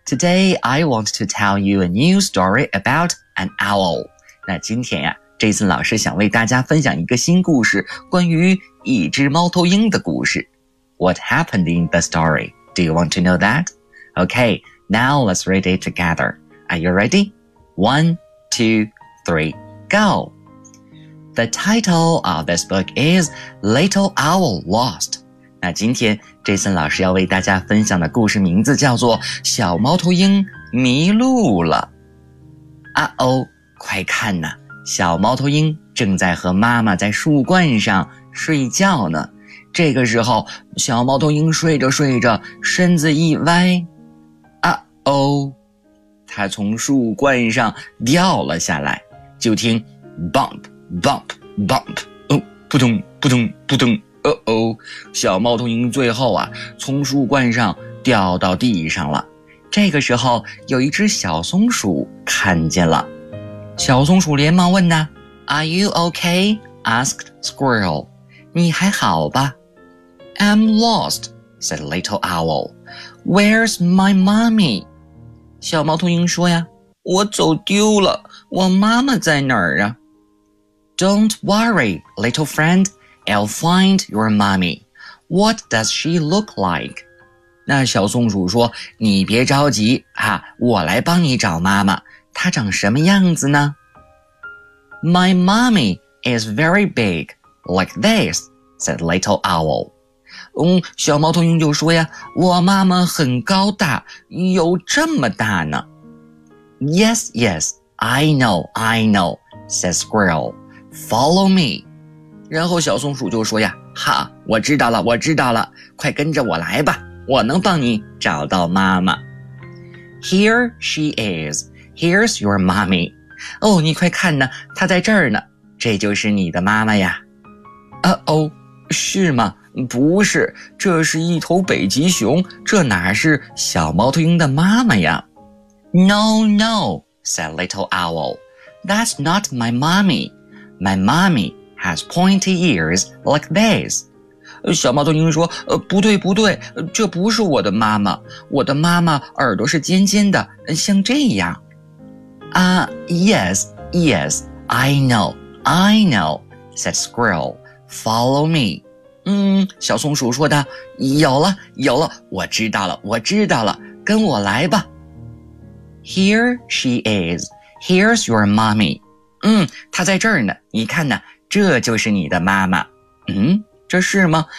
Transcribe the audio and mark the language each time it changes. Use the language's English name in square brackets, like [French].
[English] Today, I want to tell you a new story about an owl. [Chinese] 那今天呀、Jason 老师想为大家分享一个新故事，关于一只猫头鹰的故事。 [English] What happened in the story? Do you want to know that? Okay, now let's read it together. Are you ready? 1, 2, 3, go! The title of this book is Little Owl Lost. [Chinese] 那今天 Jason 老师要为大家分享的故事名字叫做《小猫头鹰迷路了》。啊哦，快看呐，小猫头鹰正在和妈妈在树冠上睡觉呢。这个时候，小猫头鹰睡着睡着，身子一歪，啊哦，他从树冠上掉了下来，就听 bump bump bump， 哦，扑通扑通扑通，哦哦，小猫头鹰最后啊从树冠上掉到地上了。这个时候有一只小松鼠看见了，小松鼠连忙问呢， [English] Are you okay? Asked Squirrel， [Chinese] 你还好吧？ [English] I'm lost, said Little Owl. Where's my mommy? [Chinese] 小猫头鹰说呀，我走丢了，我妈妈在哪儿啊？ [English] Don't worry, little friend, I'll find your mommy. What does she look like? [Chinese] 那小松鼠说，你别着急啊，我来帮你找妈妈，她长什么样子呢？ [English] My mommy is very big, like this, said Little Owl. [Chinese] 小猫头鹰就说呀，我妈妈很高大，有这么大呢。 [English] Yes, yes, I know, said Squirrel. Follow me. [Chinese] 然后小松鼠就说呀，哈，我知道了，我知道了，快跟着我来吧。我能帮你找到妈妈。 [English] Here she is. Here's your mommy. [Chinese] 哦，你快看呢，她在这儿呢。这就是你的妈妈呀。Uh-oh, 是吗？不是，这是一头北极熊，这哪是小猫头鹰的妈妈呀？ [English] No, no, said Little Owl. That's not my mommy. My mommy has pointy ears like this. [Chinese] 小猫头鹰说，不对不对，这不是我的妈妈，我的妈妈耳朵是尖尖的，像这样。 [English] Yes, yes, I know, said Squirrel, follow me. [Chinese] 小松鼠说道，有了有了，我知道了我知道了，跟我来吧。 [English] Here she is, here's your mommy. [Chinese] 她在这儿呢，你看呢，这就是你的妈妈。这是吗？